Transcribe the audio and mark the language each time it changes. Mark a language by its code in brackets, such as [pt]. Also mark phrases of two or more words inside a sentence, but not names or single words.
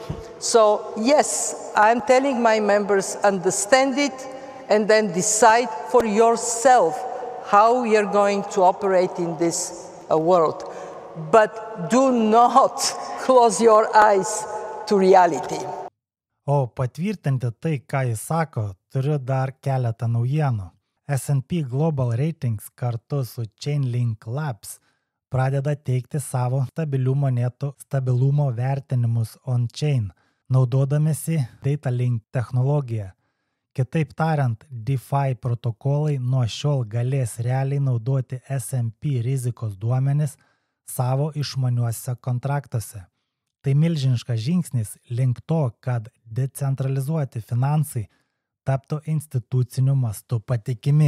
[en] So yes, I'm telling my members, understand it and then decide for yourself how you're going to operate in this world. But do not close your eyes to reality. [lt] O patvirtinti tai, ką jis sako, turiu dar keletą naujienų. S&P Global Ratings kartu su Chainlink Labs pradeda teikti savo stabilių monetų stabilumo vertinimus on-chain, naudodamėsi DataLink technologiją. Kitaip tariant, DeFi protokolai nuo šiol galės realiai naudoti S&P rizikos duomenis savo išmaniuose kontraktuose. Tai milžiniškas žingsnis link to, kad decentralizuoti finansai taptų instituciniu mastu patikimi.